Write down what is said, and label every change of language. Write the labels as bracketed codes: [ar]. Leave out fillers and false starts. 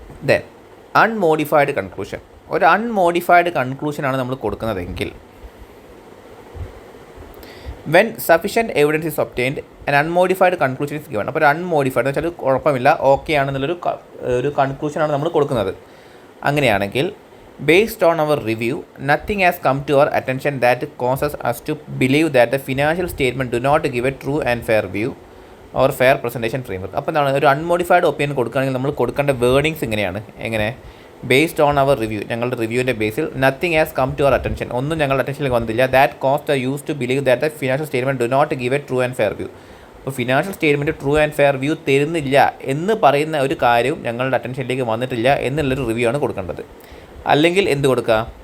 [en] Then unmodified conclusion. [ml] ഒരു unmodified കൺക്ലൂഷനാണ് നമ്മൾ കൊടുക്കുന്നതെങ്കിൽ [en] When sufficient evidence is obtained an unmodified conclusion is given. [ml] അപ്പോൾ ഒരു unmodified എന്ന് വെച്ചാൽ കുഴപ്പമില്ല, ഓക്കെ ആണെന്നുള്ളൊരു കൺക്ലൂഷനാണ് നമ്മൾ കൊടുക്കുന്നത്. അങ്ങനെയാണെങ്കിൽ [en] based on our review, nothing has come to our attention that causes us to believe that the financial statement do not give a true and fair view or fair presentation framework. [ml] അപ്പോൾ എന്താണ് ഒരു unmodified opinion കൊടുക്കുകയാണെങ്കിൽ നമ്മൾ കൊടുക്കേണ്ട wordings ഇങ്ങനെയാണ്. എങ്ങനെ? [en] based on our review, [ml] ഞങ്ങളുടെ റിവ്യൂവിൻ്റെ ബേസിൽ [en] nothing has come to our attention, [ml] ഒന്നും ഞങ്ങളുടെ അറ്റൻഷനിലേക്ക് വന്നിട്ടില്ല. [en] That cause the use to believe that the financial statement do not give a true and fair view. [ml] അപ്പോൾ financial statement true and fair view തരുന്നില്ല എന്ന് പറയുന്ന ഒരു കാര്യവും ഞങ്ങളുടെ അറ്റൻഷനിലേക്ക് വന്നിട്ടില്ല എന്നുള്ളൊരു റിവ്യൂ ആണ് കൊടുക്കേണ്ടത്. അല്ലെങ്കിൽ എന്ത് കൊടുക്കുക?